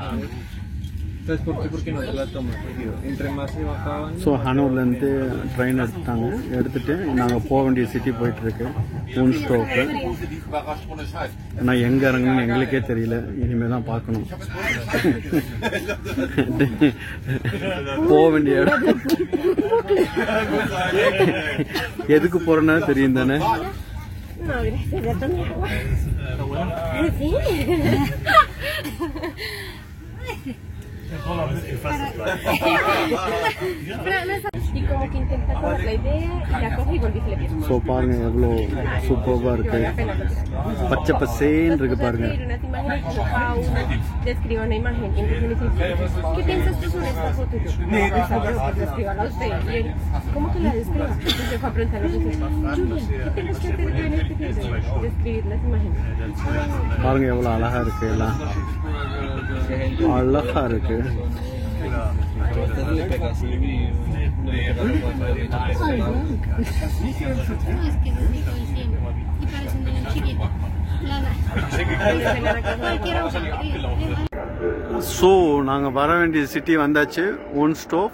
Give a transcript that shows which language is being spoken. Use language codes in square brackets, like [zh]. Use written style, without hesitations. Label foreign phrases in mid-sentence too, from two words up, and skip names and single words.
[ta] ஸோ ஹனூர்லேருந்து ட்ரெயின் எடுத்துட்டு நாங்கள் போக வேண்டிய சிட்டி போயிட்டுருக்கு ஊன்ஸ்டோக்கு. ஆனால் எங்கே இறங்கணும்னு எங்களுக்கே தெரியல, இனிமேல் தான் பார்க்கணும். போக வேண்டிய இடம் எதுக்கு போகிறேன்னா தெரியும் தானே. [es] No, gracias, ya tomé agua. ¿Sí? Y como que intenta tomar la idea y la coge y volví a flequear. [ta] ஸோ பாருங்க எவ்வளோ சூப்பராக இருக்கு, பச்சை பசேன்னு இருக்கு பாருங்க. [es] Unas imágenes como cada uno describe una imagen. Entonces me dice, ¿qué piensas tú sobre esta foto? Y yo, pues descríbala usted. Y él, ¿cómo que la describa? Entonces fue a preguntarle, Julia, ¿qué tienes que hacer tú en este video? Describir las imágenes. [ta] பாருங்க எவ்வளோ அழகா இருக்கு, எல்லாம் அழகா இருக்கு. ஸோ நாங்கள் வர வேண்டிய சிட்டி வந்தாச்சு, ஊன்ஸ்டோஃப்.